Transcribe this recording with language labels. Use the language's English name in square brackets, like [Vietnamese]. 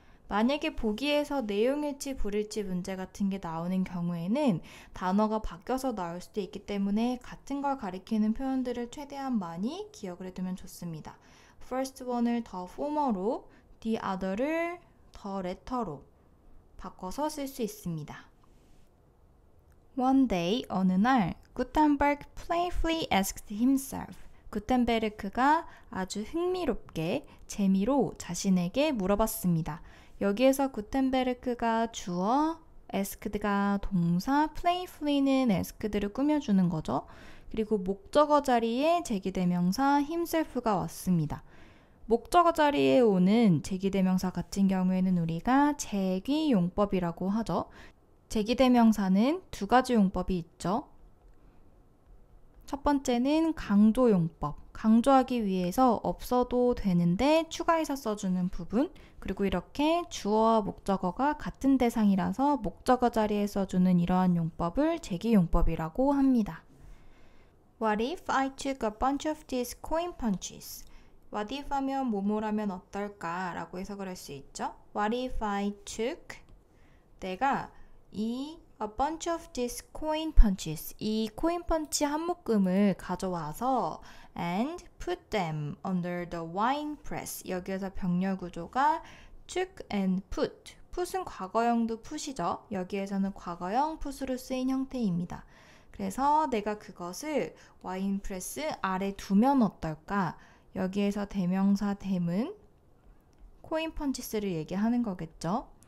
[Korean] 만약에 보기에서 내용일치 불일치 문제 같은 게 나오는 경우에는 단어가 바뀌어서 나올 수도 있기 때문에 같은 걸 가리키는 표현들을 최대한 많이 기억을 해두면 좋습니다. first one을 더 former로, the other를 더 letter로 바꿔서 쓸 수 있습니다. [English] One day, [Korean] 어느 날, [English] 구텐베르크 playfully asked himself. [Korean] 구텐베르크가 아주 흥미롭게 재미로 자신에게 물어봤습니다. 여기에서 구텐베르크가 주어, asked가 동사, playfully는 asked를 꾸며주는 거죠. 그리고 목적어 자리에 제기대명사 himself가 왔습니다. 목적어 자리에 오는 제기대명사 같은 경우에는 우리가 제기용법이라고 하죠. 제기대명사는 두 가지 용법이 있죠. 첫 번째는 강조용법. 강조하기 위해서 없어도 되는데 추가해서 써주는 부분. 그리고 이렇게 주어와 목적어가 같은 대상이라서 목적어 자리에 써주는 이러한 용법을 제기용법이라고 합니다. [English] What if I took a bunch of these coin punches? [Korean] What if 하면 뭐뭐라면 어떨까? 라고 해석을 할 수 있죠. [English] What if I took? [Korean] 내가 [English] a bunch of these coin punches, [Korean] 이 코인 펀치 한 묶음을 가져와서 [English] and put them under the wine press. [Korean] 여기에서 병렬 구조가 took and put. put은 과거형도 put이죠. 여기에서는 과거형 put으로 쓰인 형태입니다. 그래서 내가 그것을 와인 프레스 아래 두면 어떨까? 여기에서 대명사 them은 코인 펀치스를 얘기하는 거겠죠.